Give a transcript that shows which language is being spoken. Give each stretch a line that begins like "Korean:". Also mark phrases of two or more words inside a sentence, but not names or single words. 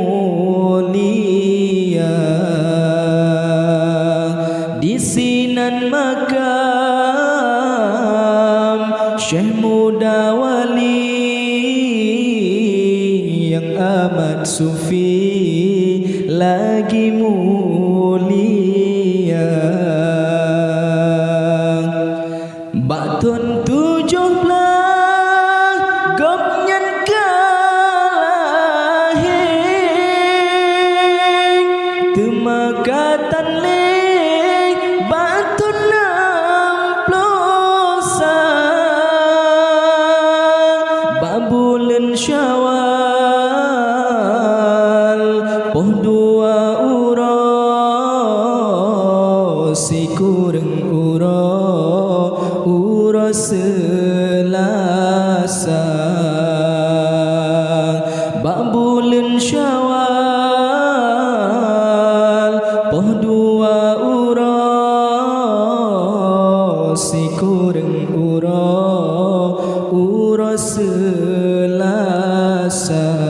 Malay: mulia,
Achinese: di sinan
Malay: makam Syekh Muda Wali yang amat sufi lagi mulia.
Achinese: Batun 17 gopnyan kalahir, temakatan lek batun 60 babulan Syawal poh 2 uro si kurang uro Selasa, babulan Syawal poh 2 uro si kurang uro Selasa.